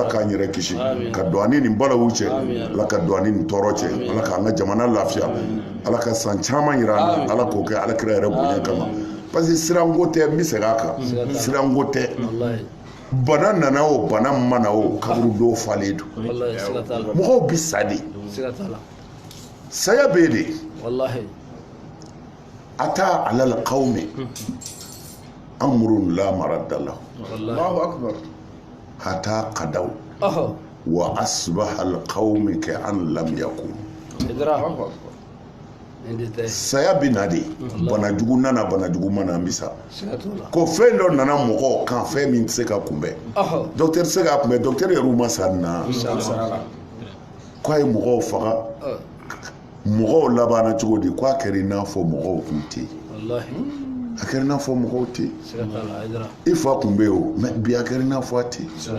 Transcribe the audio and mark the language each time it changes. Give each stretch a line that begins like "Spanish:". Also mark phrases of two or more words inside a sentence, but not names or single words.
Bambara: k'an yɛrɛ kisi ka don ani nin balawu cɛ ala ka don ani nin tɔɔrɔ cɛ ala k'an ka jamana lafiya ala ka san caman yira an na ala k'o kɛ ala kɛra yɛrɛ bonya kama
French: parce que
Bambara: siranko tɛ n bɛ segin a kan siranko tɛ bana nana o bana mana o kaburu dɔw falen don mɔgɔw bi sa de saya bɛ yen de
Arabic: أتى على القوم أمر لا مرد له الله أكبر حتى غدوا وأصبح القوم كأن لم يكن
Bambara: saya bɛ na de banajugu nana banajugu mana an bisa ko fɛn dɔ nana mɔgɔ kan fɛn min tɛ se ka kunbɛn docteur tɛ se ka kunbɛn docteur yɛrɛ ma sa na ko a ye mɔgɔw faga mɔgɔw labanna cogo di ko a kɛra i n'a fɔ mɔgɔw tun tɛ yen a kɛra i n'a fɔ mɔgɔw tɛ yen i fa tun bɛ yen o mɛ bi a kɛra i n'a fɔ a tɛ yen